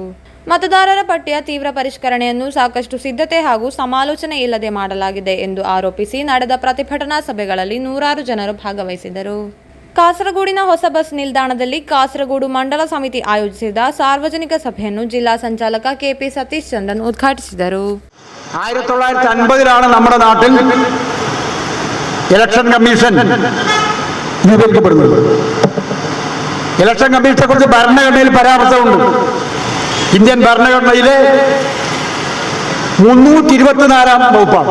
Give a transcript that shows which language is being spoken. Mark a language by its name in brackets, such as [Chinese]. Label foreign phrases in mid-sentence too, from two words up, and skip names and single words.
[Kannada] ಮತದಾರರ ಪಟ್ಟಿಯ ತೀವ್ರ ಪರಿಷ್ಕರಣೆಯನ್ನು ಸಾಕಷ್ಟು ಸಿದ್ಧತೆ ಹಾಗೂ ಸಮಾಲೋಚನೆ ಇಲ್ಲದೆ ಮಾಡಲಾಗಿದೆ ಎಂದು ಆರೋಪಿಸಿ ನಡೆದ ಪ್ರತಿಭಟನಾ ಸಭೆಗಳಲ್ಲಿ ನೂರಾರು ಜನರು ಭಾಗವಹಿಸಿದರು. ಕಾಸರಗೋಡಿನ ಹೊಸ ಬಸ್ ನಿಲ್ದಾಣದಲ್ಲಿ ಕಾಸರಗೋಡು ಮಂಡಲ ಸಮಿತಿ ಆಯೋಜಿಸಿದ ಸಾರ್ವಜನಿಕ ಸಭೆಯನ್ನು ಜಿಲ್ಲಾ ಸಂಚಾಲಕ KP ಸತೀಶ್ ಚಂದ್ರನ್ ಉದ್ಘಾಟಿಸಿದರು. [Malayalam] 1950 നമ്മുടെ നാട്ടിൽ ഇലക്ഷൻ കമ്മീഷൻ രൂപീകരിക്കപ്പെടുന്നത്. ഇലക്ഷൻ കമ്മീഷനെ കുറിച്ച് ഭരണഘടനയിൽ പരാമർശമുണ്ട്. ഇന്ത്യൻ ഭരണഘടനയിലെ 324ാം വകുപ്പാണ്.